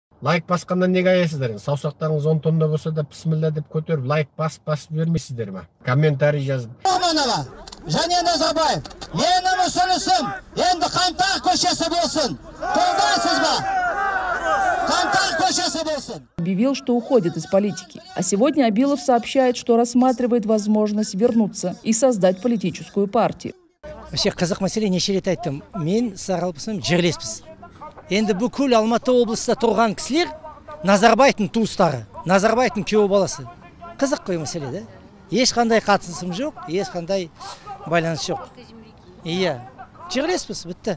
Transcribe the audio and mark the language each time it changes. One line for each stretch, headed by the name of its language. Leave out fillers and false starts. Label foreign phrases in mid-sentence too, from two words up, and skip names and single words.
Kazakh: Лайк басқандан неге аясыздар? Саусақтарыңыз 10 тонна болса да бисмилла деп көтеріп, лайк басып жібермейсіздер ме? Комментарий жазып. Және Назарбаев, менің ұсынысым енді Қантақ көшесі болсын. Қолдайсыз ба? Қантақ көшесі болсын.
Russian: Объявил, что уходит из политики. А сегодня Абилов сообщает, что рассматривает возможность вернуться и создать политическую партию.
Kazakh: Вообще қызық мәселе, неше рет айттым. Мен Саралпысым жерлеспіз. Енді бүкіл Алматы облысында тұрған кісілер Назарбаевтың туыстары, Назарбаевтың күйеу баласы. Қызық қой мәселе, да? Ешқандай қатысым жоқ, ешқандай байланыс жоқ. Иә, жерлеспіз, бітті.